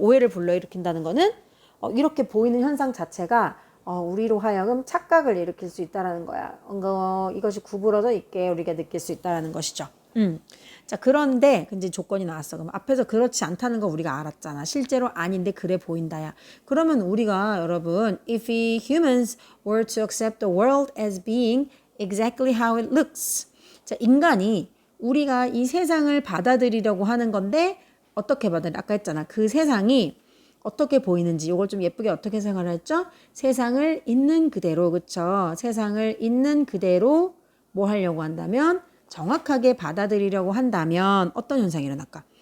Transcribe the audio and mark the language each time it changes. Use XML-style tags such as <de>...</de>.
<ko>오해를 불러일으킨다는 거는 이렇게 보이는 현상 자체가 우리로 하여금 착각을 일으킬 수 있다라는 거야. 이것이 구부러져 있게 우리가 느낄 수 있다라는 것이죠. 자, 그런데 이제 조건이 나왔어. 그럼 앞에서 그렇지 않다는 거 우리가 알았잖아. 실제로 아닌데 그래 보인다야. 그러면 우리가 여러분,</ko> <en>if we humans were to accept the world as being exactly how it looks.</en> <ko>자, 인간이 우리가 이 세상을 받아들이려고 하는 건데 어떻게 아까 했잖아. 그 세상이 어떻게 보이는지 이걸 좀 예쁘게 어떻게 생각을 했죠? 세상을 있는 그대로, 그쵸? 세상을 있는 그대로 뭐 하려고 한다면 정확하게 받아들이려고 한다면 어떤 현상이 일어날까?</ko>